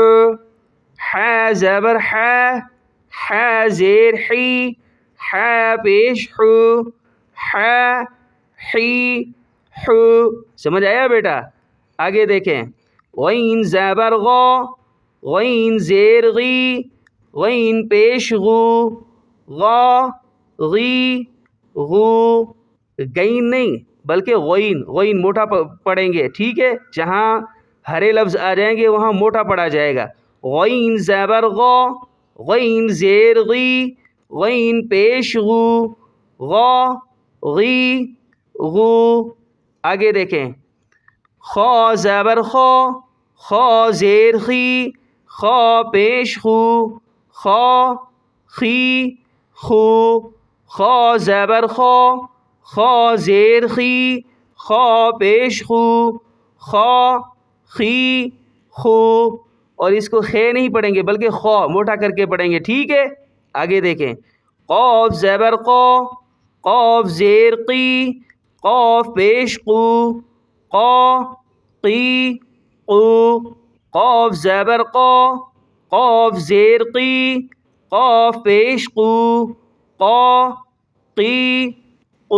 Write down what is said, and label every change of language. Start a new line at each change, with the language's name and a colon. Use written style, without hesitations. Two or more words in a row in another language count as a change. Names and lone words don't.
Urdu: حا زبر حا، حا زیر حی، حا پیش حو، حا حی حو۔ سمجھ آیا بیٹا؟ آگے دیکھیں۔ غین زبر غا، غین زیر غی، غین پیش غو، غا غی غو۔ غین نہیں بلکہ غین، غین موٹا پڑھیں گے، ٹھیک ہے؟ جہاں ہرے لفظ آ جائیں گے وہاں موٹا پڑھا جائے گا۔ غین زبر غا، غین زیر غی، غین پیش غو، غا غی غو۔ آگے دیکھیں۔ خا زبر خا، خا زیر خی، خا پیش خو، خا خی خو۔ خا زبر خا، خا زیر خی، خا پیش خو، خا خی خو۔ اور اس کو خے نہیں پڑھیں گے بلکہ خا موٹا کر کے پڑھیں گے، ٹھیک ہے؟ آگے دیکھیں۔ قاف زبر قا، قاف زیر قی، قاف پیش قو، قا قی قو۔ قاف زبر قا، قاف زیر قی، قاف پیش قو، قا قی قو۔